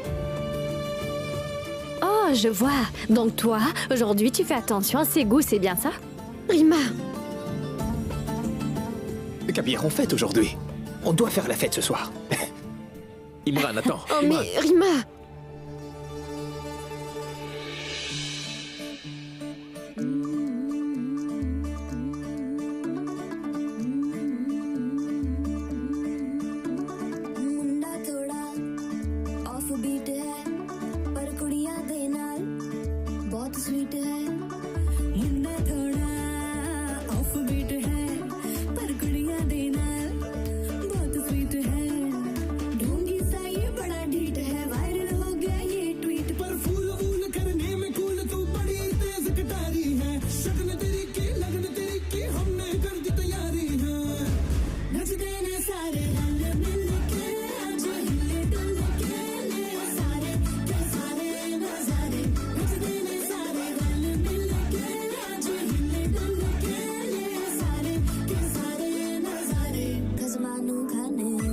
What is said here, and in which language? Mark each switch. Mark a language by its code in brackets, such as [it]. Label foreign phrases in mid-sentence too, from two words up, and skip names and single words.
[fr] Oh, je vois. Donc toi, aujourd'hui, tu fais attention à ses goûts, c'est bien ça? Rima, Kabir, on fête aujourd'hui. On doit faire la fête ce soir. Imran, attends. oh Imran. mais Rima, [pa] ਮੁੰਡਾ ਥੋੜ੍ਹਾ [en] off beat [pa] ਹੈ ਪਰ ਕੁੜੀਆਂ ਦੇ ਨਾਲ ਬਹੁਤ ਸਵੀਟ ਹੈ ਮੁੰਡਾ ਥੋੜ੍ਹਾ [en] off beat [pa] ਹੈ ਪਰ ਕੁੜੀਆਂ ਦੇ ਨਾਲ ਬਹੁਤ [hi] स्वीट है ढोंगी सा ये बड़ा ढीठ है वायरल हो गया ये ट्वीट पर फूल वूल करने में कूल तू बड़ी तेज कटारी है शगन तेरी की लगन तेरी की हमने कर दी तैयारी है [pa] ਨਚਦੇ ਨੇ ਸਾਰੇ ਰਲ ਮਿਲ ਕੇ ਅੱਜ ਹਿੱਲੇ ਡੁੱਲ ਕੇ ਲੈ ਸਾਰੇ ਕੇ ਸਾਰੇ ਨਜ਼ਾਰੇ ਨਚਦੇ ਨੇ ਸਾਰੇ ਰਲ ਮਿਲ ਕੇ ਅੱਜ ਹਿੱਲੇ ਡੁੱਲ ਕੇ ਲੈ ਸਾਰੇ ਕੇ ਸਾਰੇ ਨਜ਼ਾਰੇ ਖਜਮਾਨੂ ਖਾਣੇ